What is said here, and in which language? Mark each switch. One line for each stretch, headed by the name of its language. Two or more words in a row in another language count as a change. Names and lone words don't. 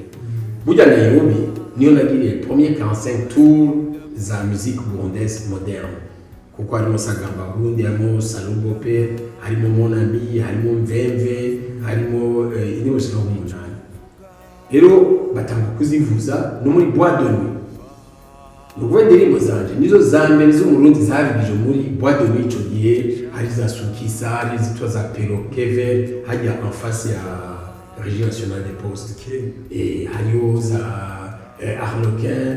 Rundi: Burya Nairobi niyo nagiriye
French: premier 45 tours
Rundi: za
French: musique burundaise moderne
Rundi: kuko harimo Sagamba Burundi, harimo Salubope, harimo Mon Ami, harimo Mvemve, harimo indirimbo zino umunani. Rero batanga kuzivuza no muri
French: boîte de nuit.
Rundi: Nuko indirimbo zanje nizo za mbere zo mu Burundi zavigije muri
French: boîte de nuit
Rundi: ico gihe hari za Sukisa, hari zitwa za Perokeve hajya
French: en face
Rundi: ya Régie nationale des postes et hariyo za Arlequin.